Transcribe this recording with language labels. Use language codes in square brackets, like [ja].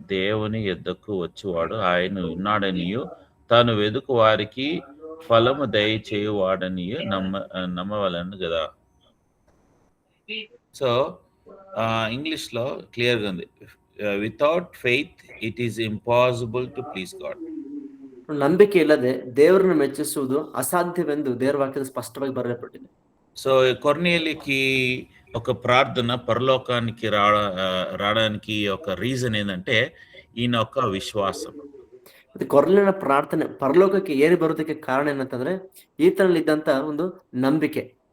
[te] దేవుని యొద్దకు వచ్చేవాడు ఆయన ఉన్నాడనియు తాను వెదుకు వారికి ఫలము దయచేయువాడనియు నమ్మవలను కదా. సో [en] ఇంగ్లీష్‌లో క్లియర్‌గా ఉంది. Without faith it is impossible to please God. [kn] ನಂಬಿಕೆ ಇಲ್ಲದೆ ದೇವರನ್ನು ಮೆಚ್ಚಿಸುವುದು ಅಸಾಧ್ಯವೆಂದು ದೇವರ ವಾಕ್ಯದಲ್ಲಿ ಸ್ಪಷ್ಟವಾಗಿ ಬರೆಯಲ್ಪಟ್ಟಿದೆ. [te] సో కొర్నేలికి ఒక ప్రార్థన పరలోకానికి రావడానికి ఒక రీజన్ ఏంటంటే ఈయన ఒక విశ్వాసం. [kn] ಮತ್ತೆ ಕೊರ್ಲಿನ ಪ್ರಾರ್ಥನೆ ಪರಲೋಕಕ್ಕೆ ಏರಿ ಬರೋದಕ್ಕೆ ಕಾರಣ ಏನಂತಂದ್ರೆ ಈತನಲ್ಲಿ ಇದ್ದಂತ ಒಂದು ನಂಬಿಕೆ.